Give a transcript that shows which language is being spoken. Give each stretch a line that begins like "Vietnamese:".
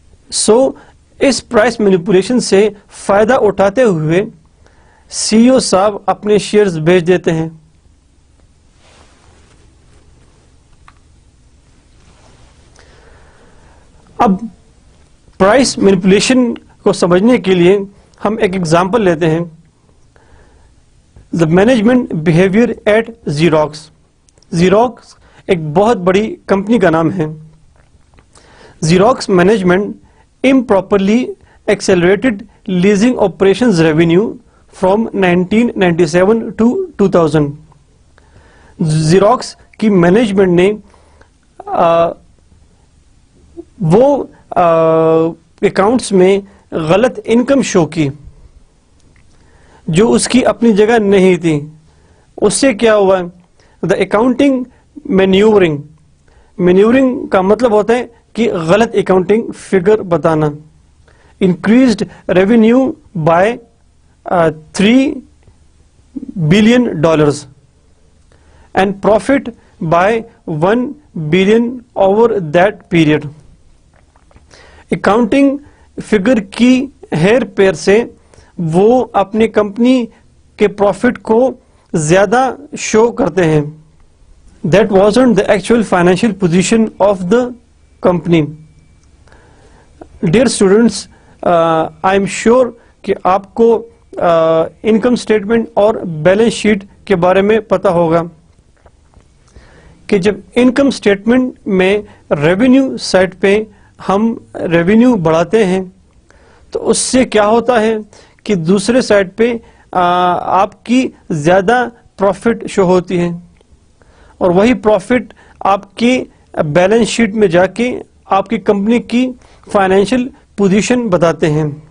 Urdu: سو اس price manipulation سے فائدہ اٹھاتے ہوئے سی او صاحب اپنے شیئرز بیچ دیتے ہیں. اب پرائس مینیپولیشن کو سمجھنے کے لیے ہم ایک ایگزامپل لیتے ہیں.
English: The management behaviour at Xerox.
Urdu: Xerox ایک بہت بڑی کمپنی کا نام ہے.
English: Xerox management improperly accelerated leasing operations revenue from 1997 to 2000.
Urdu: Xerox کی مینجمنٹ نے وہ اکاؤنٹس میں غلط انکم شو کی جو اس کی اپنی جگہ نہیں تھی. اس سے کیا ہوا؟
English: The accounting manoeuvring.
Urdu: مینیورنگ کا مطلب ہوتا ہے کہ غلط اکاؤنٹنگ فگر بتانا.
English: Increased revenue by $3 billion and profit by $1 billion over that period.
Urdu: Accounting figure کی ہیر پیر سے وہ اپنی کمپنی کے پروفٹ کو زیادہ شو کرتے ہیں.
English: That wasn't the actual financial position of the company. Dear students, I am sure
Urdu: کہ آپ کو انکم اسٹیٹمنٹ اور بیلنس شیٹ کے بارے میں پتہ ہوگا کہ جب انکم اسٹیٹمنٹ میں ریونیو سائٹ پہ ہم ریونیو بڑھاتے ہیں تو اس سے کیا ہوتا ہے کہ دوسرے سائٹ پہ آپ کی زیادہ پروفٹ شو ہوتی ہے اور وہی پروفٹ آپ کی بیلنس شیٹ میں جا کے آپ کی کمپنی کی فائنینشیل پوزیشن بتاتے ہیں.